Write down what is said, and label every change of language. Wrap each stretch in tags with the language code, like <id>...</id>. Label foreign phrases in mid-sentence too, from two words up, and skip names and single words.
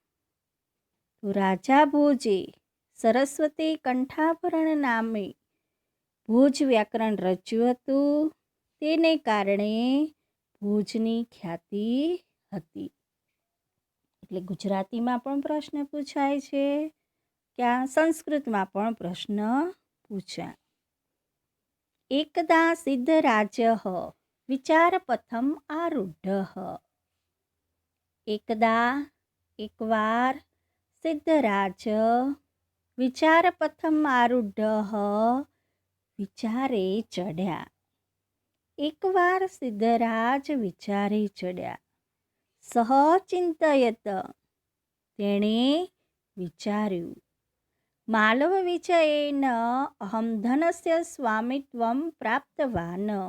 <gu>તો રાજા ભોજે સરસ્વતી કંઠાભરણ નામે ભોજ વ્યાકરણ રચ્યું હતું, તેને કારણે ભોજની ખ્યાતિ હતી. એટલે ગુજરાતીમાં પણ પ્રશ્ન પૂછાય છે, ક્યાં સંસ્કૃતમાં પણ પ્રશ્ન પૂછાય.</gu> <sa>एकदा सिद्धराजः विचारपथम् आरूढः। एकदा एकवार सिद्धराज विचारपथम् आरूढः</sa> <gu>વિચારે ચડ્યા. એકવાર સિદ્ધરાજ વિચારે ચડ્યા.</gu> <sa>સહચિંતયત</sa> <gu>તેણે વિચાર્યું,</gu> <sa>मालव विजयेन अहम् धनस्य स्वामित्वम् प्राप्तवान्.</sa>